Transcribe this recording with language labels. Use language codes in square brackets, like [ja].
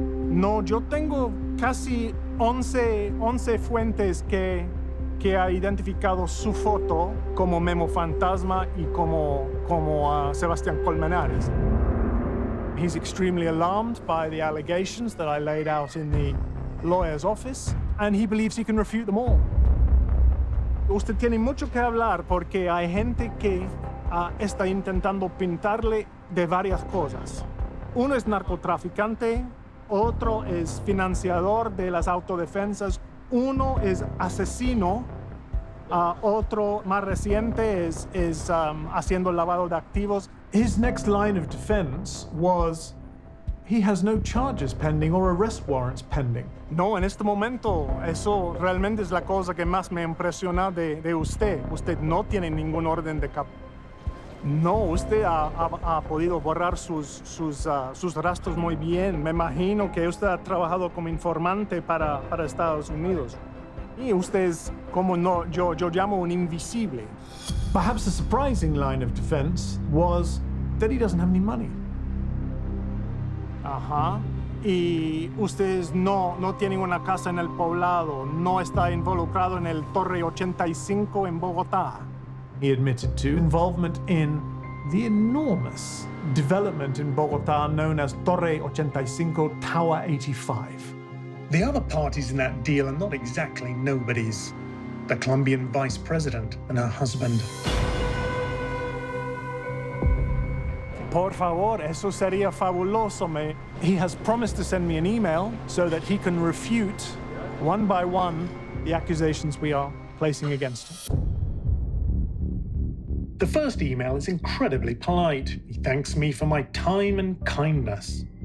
[es] No, yo tengo casi 11 fuentes que ha identificado su foto como Memo Fantasma y como Sebastián Colmenares. [en] He's extremely alarmed by the allegations that I laid out in the lawyer's office, and he believes he can refute them all. [es] Usted tiene mucho que hablar porque hay gente que está intentando pintarle de varias cosas. Uno es narcotraficante, otro es financiador de las autodefensas, uno es asesino, otro más reciente es haciendo lavado de activos. [en] His next line of defense was he has no charges pending or arrest warrants pending. [es] No, en este momento, eso realmente es la cosa que más me impresiona de usted. Usted no tiene ningún orden de captura. No, usted ha podido borrar sus rastros muy bien. Me imagino que usted ha trabajado como informante para Estados Unidos. Y usted es como yo llamo un invisible. [en] Perhaps the surprising line of defense was that he doesn't have any money. Ajá. [es] Y ustedes no tienen una casa en el poblado, no está involucrado en el Torre 85 en Bogotá. [en] He admitted to involvement in the enormous development in Bogotá known as Torre 85, Tower 85. The other parties in that deal are not exactly nobodies. The Colombian vice president and her husband. [es] Por favor, eso sería fabuloso. [en] He has promised to send me an email so that he can refute, one by one, the accusations we are placing against him. The first email is incredibly polite. He thanks me for my time and kindness.